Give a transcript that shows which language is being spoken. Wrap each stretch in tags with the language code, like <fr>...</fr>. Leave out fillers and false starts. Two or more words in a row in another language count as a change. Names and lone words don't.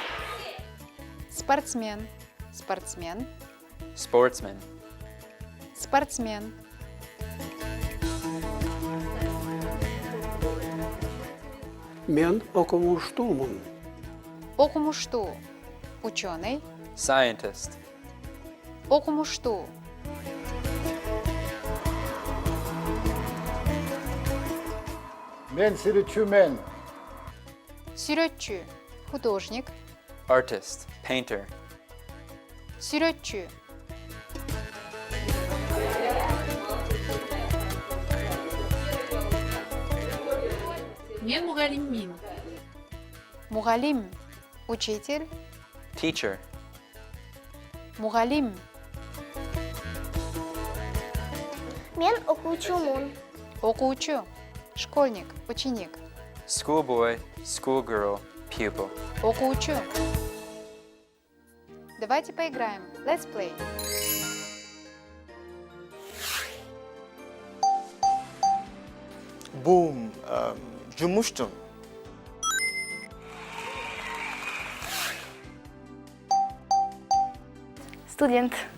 <ky>Спортсмен. Спортсмен.</ky> <en>Sportsman.</en> <ky>Спортсмен. Мен окумуштумун. Окумушту.</ky> <ru>Ученый.</ru> <en>Scientist.</en> <ky>Окумушту. Мен сүрүтчүмүн. Сүрөтчү. Художник.</ky> <en>Artist. Painter.</en> <ky>Сүрөтчү.</ky> <kk>Мен мұғалиммин.</kk> <ky>Мугалим. Учитель.</ky> <en>Teacher.</en> <ky>Мугалим. Мен окуучумун. Окуучу.</ky> <ru>Школьник. Ученик.</ru> <en>Schoolboy. Schoolgirl. Pupil.</en> <ky>Окуучу.</ky> <ru>Давайте поиграем.</ru> <en>Let's play. Бум.</en> <kk>Жұмысшым.</kk> <ky>Студент.</ky>